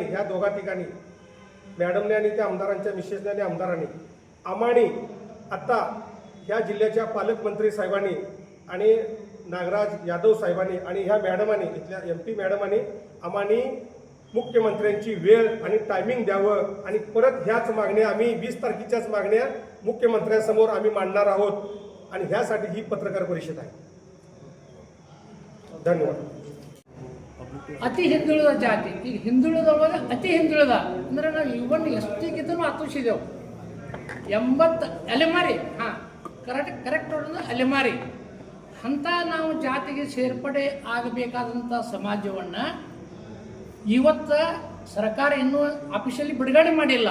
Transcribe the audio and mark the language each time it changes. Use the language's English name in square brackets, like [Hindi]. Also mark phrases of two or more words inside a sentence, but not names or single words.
[Marathi] ह्या दोघा ठिकाणी मॅडमने आणि त्या आमदारांच्या मिसेसने आणि आमदारांनी आम्हाला आता ह्या जिल्ह्याच्या पालकमंत्री साहेबांनी आणि नागराज यादव साहेबांनी आणि ह्या मॅडमांनी, इथल्या MP मॅडमांनी आम्हाला मुख्यमंत्र्यांची वेळ आणि टायमिंग द्यावं आणि परत ह्याच मागण्या आम्ही 20 तारखेच्याच मागण्या मुख्यमंत्र्यांसमोर आम्ही मांडणार आहोत आणि ह्यासाठी ही पत्रकार परिषद आहे. [Kannada] ಧನ್ಯವಾದ. ಅತಿ ಹಿಂದುಳಿದ ಜಾತಿ, ಈಗ ಹಿಂದುಳಿದೊಳಗೆ ಅತಿ ಹಿಂದುಳಿದ ಅಂದರೆ ನಾವು ಇವನ್ ಎಷ್ಟಿಗಿದ್ದೂ ಹತ್ತಿಸಿದೆವು. 80 ಅಲೆಮಾರಿ, ಹಾಂ ಕರೆಕ್ಟ್ ನೋಡಿದ್ರೆ ಅಲೆಮಾರಿ ಅಂಥ ನಾವು ಜಾತಿಗೆ ಸೇರ್ಪಡೆ ಆಗಬೇಕಾದಂಥ ಸಮಾಜವನ್ನು ಇವತ್ತು ಸರ್ಕಾರ ಇನ್ನೂ ಅಫಿಷಿಯಲಿ ಬಿಡುಗಡೆ ಮಾಡಿಲ್ಲ.